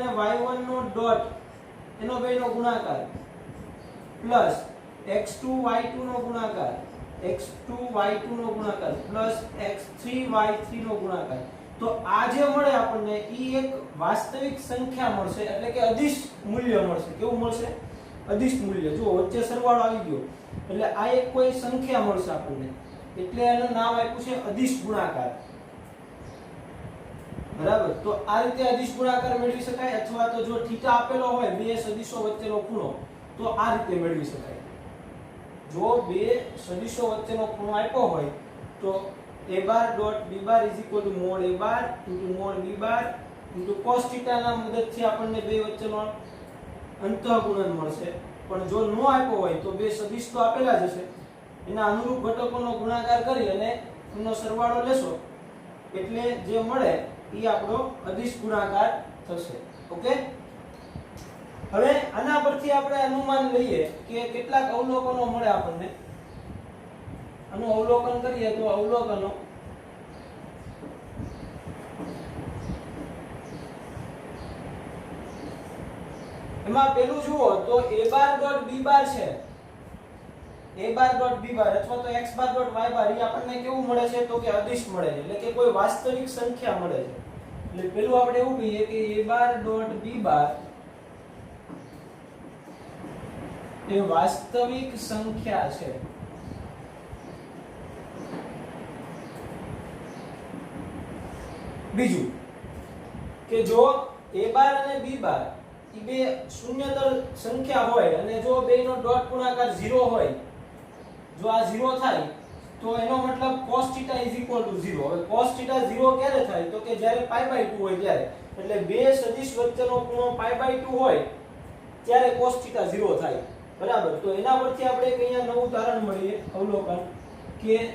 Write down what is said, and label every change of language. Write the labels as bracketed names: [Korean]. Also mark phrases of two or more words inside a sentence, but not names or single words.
[Gujarati] y1 નો ડોટ એનો બેનો ગુણાકાર પ્લસ x2 y2 નો ગુણાકાર x2 y2 નો ગુણાકાર પ્લસ x3 y3 નો ગુણાકાર તો આ જે મળે આપણને ઈ એક વાસ્તવિક સંખ્યા મળશે એટલે કે અદિશ મૂલ્ય મળશે કેવું મળશે અદિશ મૂલ્ય જો વચ્ચે સરવાળો આવી ગયો એટલે આ એક કોઈ સંખ્યા મળશે આપણને એટલે એનું નામ આપ્યું છે અદિશ ગુણાકાર બરાબર તો આ રીતે અદિશ ગુણાકાર મેળવી શકાય અથવા તો જો થીટા આપેલો હોય બે સદિશો વચ્ચેનો ખૂણો તો આ રીતે મેળવી શકાય જો બે સદિશો વચ્ચેનો ખૂણો આપ્યો હોય તો [English] a bar dot b bar is equal to mod a bar into mod b bar into cos theta [Gujarati] ના મદદથી આપણને બે વચ્ચેનો અંતઃગુણન મળશે પણ જો નો આપ્યો હોય તો બે સદિશ તો આપેલા જ હશે એના અનુરૂપ ઘટકોનો ગુણાકાર કરી અને એનો સરવાળો લેશો એટલે જે મળે એ આપણો અદિશ ગુણાકાર થશે ઓકે હવે આના પરથી આપણે અનુમાન લઈએ કે કેટલાક અવલોકનો મળે આપણને આનું અવલોકન કરીએ તો અવલોકનો એમાં પેલું જુઓ તો [English] a bar dot b bar [Gujarati] છે [English] a bar dot b bar [Gujarati] અથવા તો [English] x bar dot y bar [Gujarati] એ આપણને કેવું મળે છે તો કે અદિશ મળે છે એટલે કે કોઈ વાસ્તવિક સંખ્યા મળે છે એટલે પેલું આપણે એવું કહીએ કે [English] a bar dot b bar [Gujarati] એ વાસ્તવિક સંખ્યા છે બીજું કે જો [English] a bar [Gujarati] અને [English] b bar [Gujarati] એ બે શૂન્યતર સંખ્યા હોય અને જો બેનો ડોટ ગુણાકાર 0 હોય જો આ 0 થાય તો એનો મતલબ cos θ = 0 હવે cos θ 0 ક્યારે થાય તો કે જ્યારે π/2 હોય ત્યારે એટલે બે સદિશ વચ્ચેનો ખૂણો π/2 હોય ત્યારે cos θ 0 થાય બરાબર તો એના પરથી આપણે એક અહીંયા નવું ઉદાહરણ મળીએ અવલોકન કે